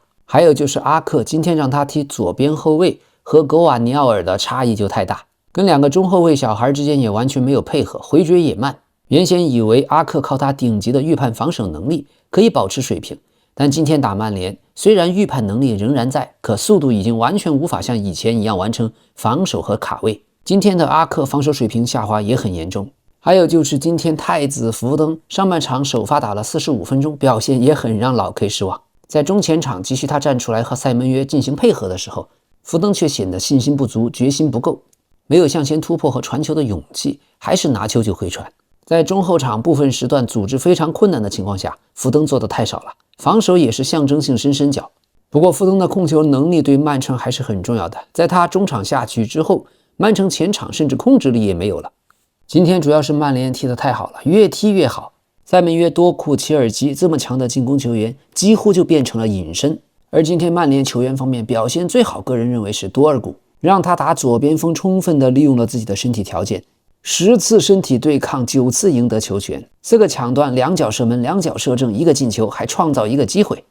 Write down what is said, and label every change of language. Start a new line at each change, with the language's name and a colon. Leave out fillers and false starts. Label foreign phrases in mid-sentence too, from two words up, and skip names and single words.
Chinese: 還有就是阿克今天讓他踢左邊後衛，和格瓦尼奥尔的差異就太大，跟2個中后衛小孩之間也完全沒有配合，回絕也慢。原先以為阿克靠他頂級的預判防守能力可以保持水平，但今天打曼聯，雖然預判能力仍然在，可速度已經完全無法像以前一樣完成防守和卡位。今天的阿克防守水平下滑也很嚴重。還有就是今天太子福登上半場首發打了45分鐘，表現也很讓老 K 失望。在中前場急需他站出來和塞门約進行配合的時候，福登卻顯得信心不足，決心不夠，沒有向前突破和傳球的勇氣，還是拿球就回傳。在中後場部分時段組織非常困難的情況下，福登做的太少了，防守也是象徵性伸伸腳。不過福登的控球能力对曼城還是很重要的，在他中场下去之後，曼城前場甚至控制力也沒有了。今天主要是曼聯踢得太好了，越踢越好。塞门約、多庫、切爾基這麼強的進攻球員幾乎就變成了隱身。而今天曼聯球員方面表現最好，個人認為是多爾古，讓他打左邊鋒充分地利用了自己的身體條件，10次身體對抗9次贏得球權，4個搶斷，2腳射門，2腳射正，1個進球，還創造1個機會。